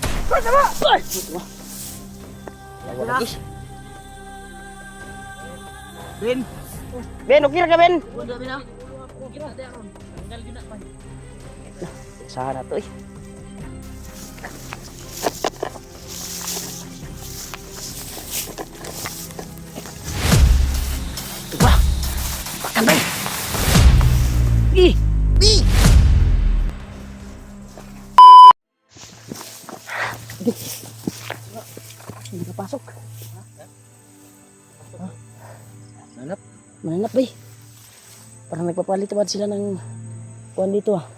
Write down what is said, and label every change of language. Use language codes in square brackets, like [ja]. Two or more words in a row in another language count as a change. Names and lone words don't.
[tl] Ay! Wala lagi. Ben. Ben, okay ra ka, Ben? Wala Ben ah. Usaha na to eh. Wah! Bakal, Ben! Ih! Ih! Hindi ka pasok. Nanap. Mananap ba eh? Parang nagpapalit ba sila ng kuwan dito ah.